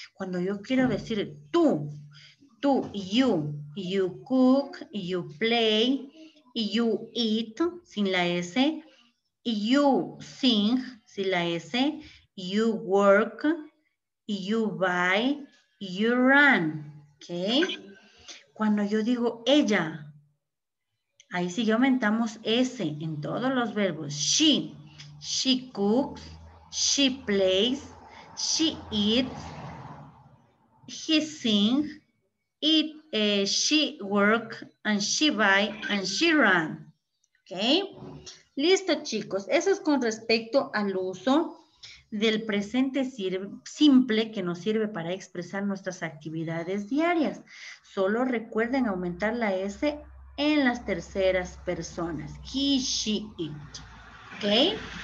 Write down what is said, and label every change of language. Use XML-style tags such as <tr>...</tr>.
<es>Cuando yo quiero decir tú,</es> <en>you cook, you play, you eat,</en> <es>sin la S,</es> <en>you sing, sin la S, you work, you buy, you run. ¿Ok?</en> <es>Cuando yo digo ella, ahí sí ya aumentamos S en todos los verbos.</es> <en>She cooks, she plays, she eats, he sings, she works, and she buy, and she run.</en> <es>¿Ok? Listo, chicos. Eso es con respecto al uso del presente simple que nos sirve para expresar nuestras actividades diarias. Solo recuerden aumentar la S en las terceras personas. He, she, it. ¿Ok?</es>